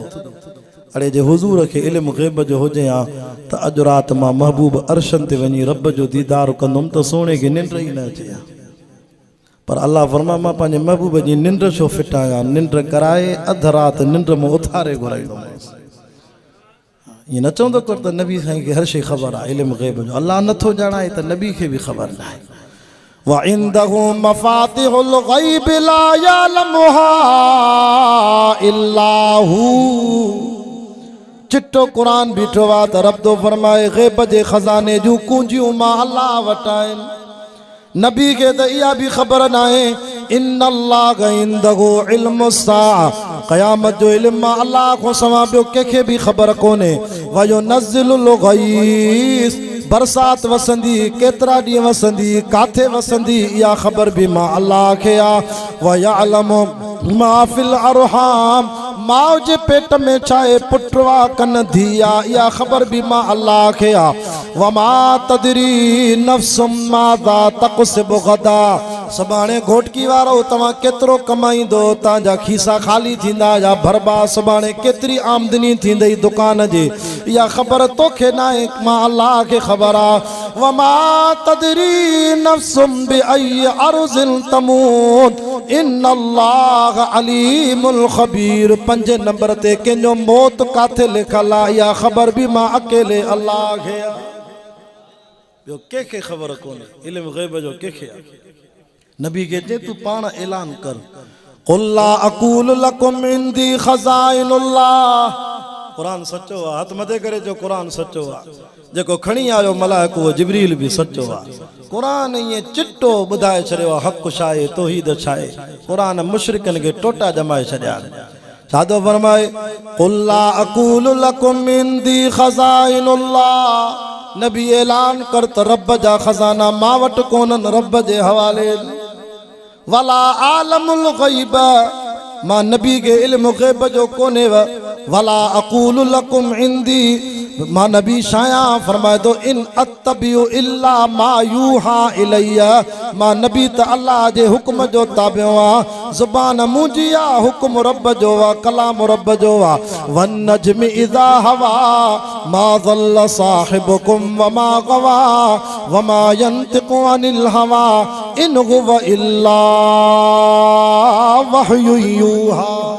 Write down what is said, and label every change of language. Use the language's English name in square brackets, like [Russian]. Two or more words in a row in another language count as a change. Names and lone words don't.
[Sindhi] अड़े जे हुज़ूर खे इल्मु ग़ैब जो हुजे हा त अॼु राति मां महबूब अर्शन ते वञी रब जो दीदार कंदुमि त सोने खे निंड ई न अचे हा। पर अल्लाह फरमा मां पंहिंजे महबूब जी निंड छो फिटायां, निंड कराए अधु राति निंड में उथारे घुराईंदोमांसि। ये न चवंदो कर त नबी साईं खे हर शइ ख़बर आहे इल्मु ग़ैब जो, अल्लाह नथो ॼाणाए त नबी खे बि ख़बर न आहे। [Arabic] وعنده مفاتح الغيب لا يعلمها إلا هو. [Sindhi] चिट्टो कुरान बीठो आहे त रब थो फरमाए ग़ैब जे खज़ाने जूं कुंजियूं मां अल्लाह वटि आहिनि। [Urdu] نبی کے تو یہ بھی خبر نہ ہے, [Arabic] إن الله عنده علم الساعة, [Sindhi] क़यामत जो इल्म अल्लाह को सवा ॿियो कंहिंखे भी खबर कोन्हे। [Arabic] وينزل الغيث, [Sindhi] बरसात वसंदी, केतिरा ॾींहं वसंदी, काथे वसंदी, इहा ख़बर भी मां अल्लाह खे आहे। [Arabic] ويعلم ما في الأرحام, [Sindhi] माउ जे पेट में चाहे पुटवा कन धिया, इहा ख़बर भी मां अल्लाह खे आहे। [Arabic] وما تدري نفس ماذا تكسب غدا, [Sindhi] सुभाणे घोटकी वारो तव्हां केतिरो कमाईंदो, तव्हांजा खीसा ख़ाली थींदा या भरबा, सुभाणे केतिरी आमदनी थींदई दुकान जी, इहा ख़बर तोखे न आहे, मां अल्लाह खे ख़बर आहे। [Arabic] وما تدري نفس بأي أرض تموت إن الله عليم خبير. [Sindhi] 5 नंबर ते कंहिंजो मौत काथे लिखल आहे, इहा ख़बर भी मां अकेले अल्लाह खे आहे, ॿियो कंहिंखे ख़बर कोन्हे। इल्मु ग़ैब जो कंहिंखे आहे। नबी के चए तू पाण ऐलान कर, [Arabic] قل لا أقول لكم عندي خزائن الله. [Sindhi] कुरान सच्चो आहे, हथ मथे करे जो कुरान सच्चो आहे। जेको खणी आयो मलाइको उहो जिब्रील भी सच्चो आहे। कुरान ये चिट्टो ॿुधाए छॾियो आहे हक़ छा आहे, तौहीद छा आहे। कुरान मुशरिकनि खे टोटा जमाए छॾिया आहिनि। छा थो फरमाए, [Arabic] قل لا أقول لكم عندي خزائن الله, [Sindhi] नबी ऐलान कर त रब जा खजाना मां वटि कोन्हनि, रब जे हवाले। [Arabic] ولا أعلم الغيب, [Sindhi] मां नबी के इल्मु ग़ैब जो कोन्हे। [Arabic] ولا أقول لكم عندي, [Sindhi] मां नबी शाया फरमाए थो [Arabic] إن أتبع إلا ما يوحى إلي, [Sindhi] मां नबी त अल्लाह जे हुक्म जो ताबियो आ, ज़ुबान मुंहिंजी आ, हुक्म रब जो आ, कलाम रब जो आ। [Arabic] والنجم إذا هوى ما ضل صاحبكم وما غوى وما ينطق عن الهوى إن هو إلا وحي يوحى.